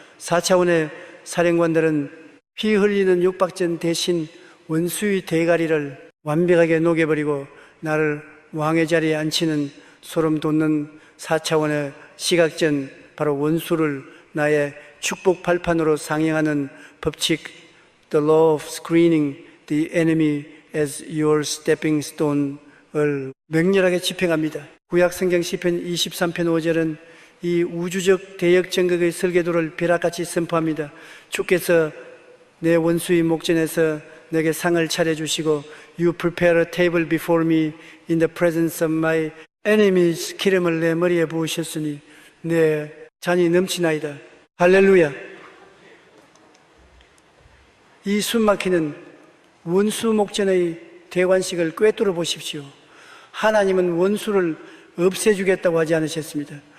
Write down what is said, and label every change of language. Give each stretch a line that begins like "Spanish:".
Korean: 4차원의 사령관들은 피 흘리는 육박전 대신 원수의 대가리를 완벽하게 녹여버리고 나를 왕의 자리에 앉히는 소름 돋는 4차원의 시각전, 바로 원수를 나의 축복 발판으로 상영하는 법칙,
English: The law of screening the enemy as your stepping stone
Korean: 을 맹렬하게 집행합니다. 구약 성경 시편 23편 5절은 이 우주적 대역 전극의 설계도를 벼락같이 선포합니다. 주께서 내 원수의 목전에서 내게 상을 차려주시고
English: You prepare a table before me in the presence of my enemies.
Korean: 기름을 내 머리에 부으셨으니 내 잔이 넘치나이다. 할렐루야. 이 숨막히는 원수 목전의 대관식을 꿰뚫어 보십시오. 하나님은 원수를 없애주겠다고 하지 않으셨습니다.